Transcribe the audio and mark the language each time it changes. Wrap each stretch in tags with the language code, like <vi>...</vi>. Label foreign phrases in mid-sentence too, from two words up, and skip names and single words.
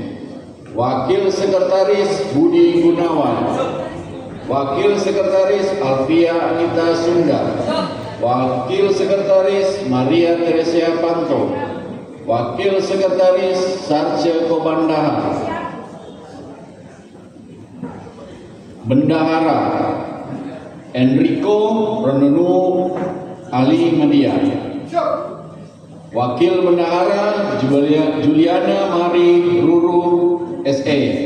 <id>Wakil Sekretaris Budi Gunawan. Wakil Sekretaris Alfia Anita Sunda. Wakil Sekretaris Maria Teresia Panto. Wakil Sekretaris Sarce Kobandaha. Bendahara Enrico Renunu Ali Media. Wakil Bendahara Juliana Mari Ruru SE.</id>